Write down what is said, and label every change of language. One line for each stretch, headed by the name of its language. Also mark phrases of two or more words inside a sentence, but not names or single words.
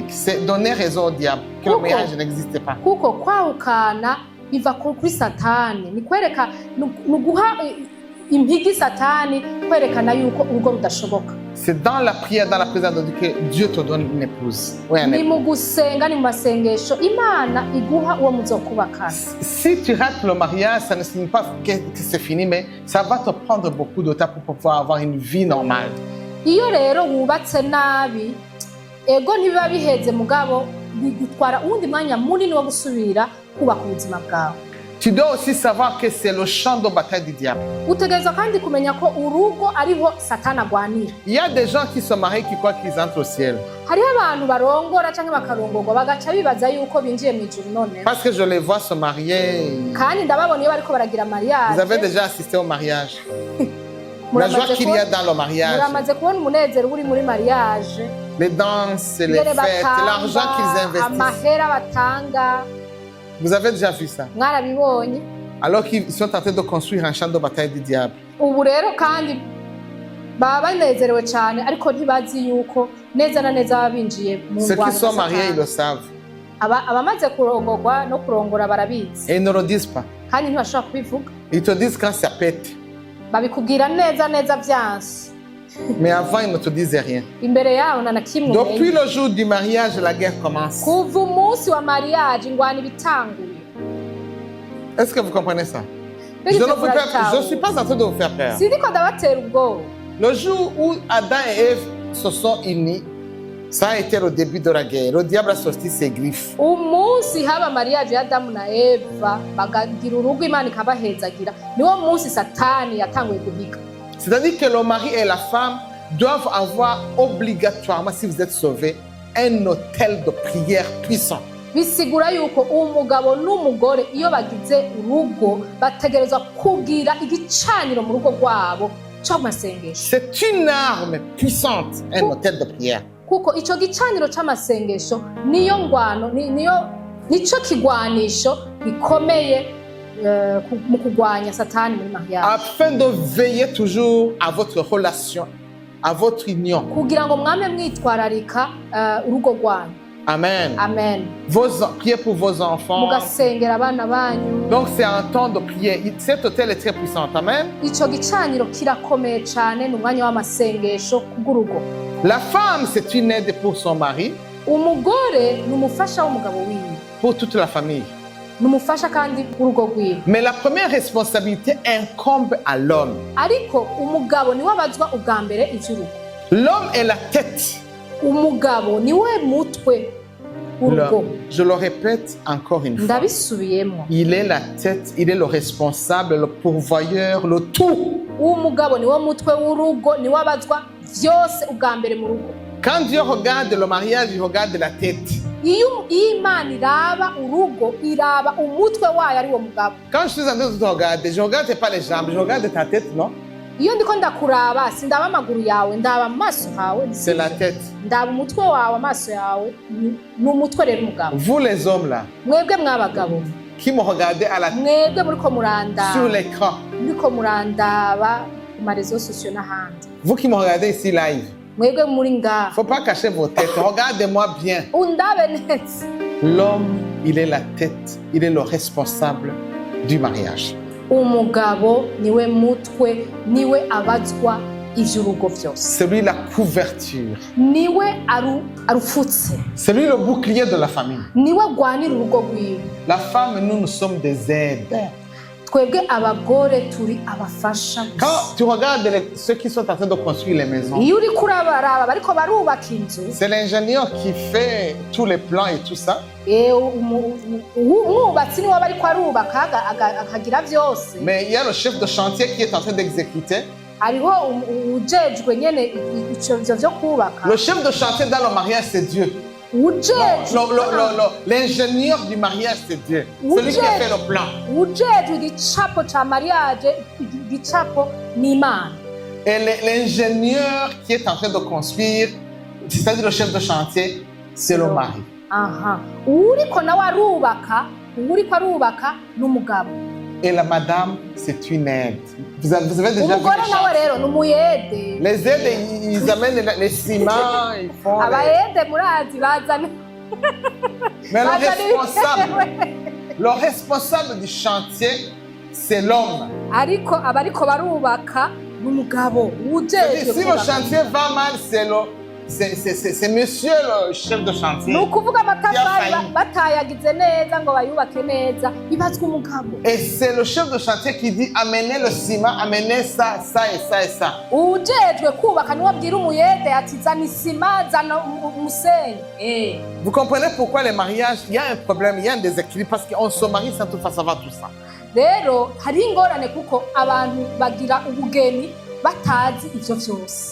French: C'est donner raison au diable, que le mariage n'existe pas.
Rundi: Biva kuri Satani, ni kwereka nuguha impigi Satani kwerekana yuko urugo rudashoboka.
French: C'est dans la prière, dans la présence de Dieu que Dieu te donne une épouse.
Rundi: Ni mu gusenga, ni mu masengesho Imana iguha uwo muzokubakana.
French: Si tu rates le mariage, ça ne signifie pas que c'est fini, mais ça va te prendre beaucoup de temps pour pouvoir avoir une vie normale.
Rundi: Iyo rero wubatse nabi, ego ntibiba biheze mugabo bigutwara uwundi mwanya munini wo gusubira kubaka ubuzima bwawe.
French: Tu dois aussi savoir que c'est le champ de bataille du diable.
Rundi: Utegereza kandi kumenya ko urugo ariho Satani agwanira.
French: Il y a des gens qui se marient qui croient qu'ils entrent au ciel.
Rundi: Hari abantu barongora canke bakarongorwa bagaca bibaza yuko binjiye mu ijuru none.
French: Parce que je les vois se marier.
Rundi: Kandi ndababona iyo bariko baragira mariage.
French: Vous avez déjà assisté au mariage? La joie qu'il y a dans le mariage.
Rundi: Muramaze kubona umunezero uri muri mariage.
French: Les danses, les fêtes, l'argent qu'ils investissent.
Rundi: Amahera batanga.
French: Vous avez déjà vu ça?
Rundi: Mwarabibonye.
French: Alors qu'ils sont en train de construire un champ de bataille du diable.
Rundi: Ubu rero kandi baba banezerewe cyane ariko ntibazi yuko neza na neza babinjiye mu ngwano.
French: Ceux qui sont mariés, ils le savent.
Rundi: Abamaze kurongorwa no kurongora barabizi.
French: Et ils ne le disent pas.
Rundi: Kandi ntibashobora kubivuga.
French: Ils te disent quand ça pète.
Rundi: Babikubwira neza byansi.
French: Mais avant, ils ne te disaient rien.
Rundi: Imbere yaho na kimwe.
French: Depuis le jour du mariage, la guerre commence.
Rundi: Kuva umunsi wa mariage ingwano ibitanguye.
French: Est-ce que vous comprenez ça? Je ne suis pas en train de vous faire peur.
Rundi: sindiko ndabatera ubwoba.
French: Le jour où Adam et Ève se sont unis, ça a été le début de la guerre. Le diable a sorti ses griffes.
Rundi: Umunsi haba mariage ya Adamu na Eva bagagira urugo Imana ikabahezagira, niwo munsi Satani yatanguye guhiga.
French: C'est-à-dire que le mari et la femme doivent avoir obligatoirement, si vous êtes sauvés, un hôtel de prière puissant.
Rundi: Bisigura yuko umugabo n'umugore iyo bagize urugo bategerezwa kugira igicaniro mu rugo rwabo cyo masengesho.
French: C'est une arme puissante, un hôtel de prière.
Rundi: Kuko ico gicaniro c'amasengesho niyo ngwano nico kigwanisho gikomeye mu kugwanya Satani muri mariage.
French: Afin de veiller toujours à votre relation, à votre union.
Rundi: Kugira ngo mwame mwitwararika urugo rwanyu. Amen. Amen.
French: Priez pour vos enfants.
Rundi: Mugasengera abana banyu.
French: Donc c'est un temps de prière. Cet hôtel est très puissant. Amen.
Rundi: Ico gicaniro kirakomeye cyane n'umwanya w'amasengesho k'urugo.
French: La femme, c'est une aide pour son mari.
Rundi: Umugore n'umufasha w'umugabo wiwe.
French: Pour toute la famille.
Rundi: N'umufasha kandi urugo rwiwe.
French: Mais la première responsabilité incombe à l'homme.
Rundi: Ariko umugabo niwe abazwa ubwa mbere ivy'urugo.
French: L'homme est la tête.
Rundi: Umugabo niwe mutwe w'urugo.
French: Je le répète encore une fois.
Rundi: Ndabisubiyemo.
French: Il est la tête, il est le responsable, le pourvoyeur, le tout.
Rundi: Umugabo niwe mutwe w'urugo, niwe abazwa vyose ubwa mbere mu rugo.
French: Quand Dieu regarde le mariage, il regarde la tête.
Rundi: Iyo Imana iraba urugo, iraba umutwe wayo ari wo mugabo.
French: Quand je suis en train de te regarder, je ne regarde pas les jambes, je regarde ta tête, non?
Rundi: Iyo ndiko ndakuraba sindaba amaguru yawe, ndaba amaso hawe.
French: C'est la tête.
Rundi: Ndaba umutwe wawe, amaso yawe, n'umutwe rero umugabo.
French: Vous les hommes là,
Rundi: Mwebwe mwabagabo,
French: qui me regardez à la
Rundi: mwebwe muriko murandaba.
French: sur l'écran.
Rundi: Muriko murandaba ku
French: marezo sociaux
Rundi: n'ahandi.
French: Vous qui me regardez ici live.
Rundi: Mwebwe muri ngaha.
French: Faut pas cacher vos têtes. Regardez-moi bien.
Rundi: Undabe neza.
French: L'homme, il est la tête, il est le responsable du mariage.
Rundi: Umugabo niwe mutwe, niwe abazwa ivy'urugo vyose.
French: C'est lui la couverture.
Rundi: Niwe arufutse.
French: C'est lui le bouclier de la famille.
Rundi: Niwe agwanira urugo rwiwe.
French: La femme, nous sommes des aides.
Rundi: Twebwe abagore turi abafasha.
French: Quand tu regardes ceux qui sont en train de construire les maisons,
Rundi: Iyo uri kurabaraba bariko barubaka inzu.
French: c'est l'ingénieur qui fait tous les plans et tout ça.
Rundi: Umwubatsi niwe bariko arubaka akagira vyose.
French: Mais il y a le chef de chantier qui est en train d'exécuter.
Rundi: Hariho ujejwe nyene ivyo vyo kubaka.
French: Le chef de chantier dans le mariage, c'est Dieu. L'ingénieur du mariage, c'est Dieu. Celui qui a fait le plan.
Rundi: Ujejwe igicapo ca mariage, igicapo ni Imana.
French: Et l'ingénieur qui est en train de construire, c'est-à-dire le chef de chantier, c'est le mari.
Rundi: Aha. Uriko nawe arubaka n'umugabo.
French: Et la madame, c'est une aide. Vous avez déjà vu
Rundi: Umugore nawe rero n'umuyede.
French: les aides, ils amènent les ciments, ils font...
Rundi: Abayede murazi bazana.
French: Mais le responsable du chantier, c'est l'homme.
Rundi: Ariko abariko barubaka n'umugabo. Ujejwe.
French: Si le chantier va mal, c'est monsieur le chef de chantier.
Rundi: Nukuvuga amatafari batayagize neza ngo bayubake neza bibazwa umugabo.
French: Et c'est le chef de chantier qui dit amenez le ciment, amenez ça, ça et ça et ça.
Rundi: Ujejwe kubaka niwe abwira umuyede ati zana isima zana umusenyi.
French: Vous comprenez pourquoi les mariages, il y a un problème, il y a un déséquilibre parce qu'on se marie sans tout savoir tout ça.
Rundi: Rero hari ingorane kuko abantu bagira ubugeni batazi ivyo vyose.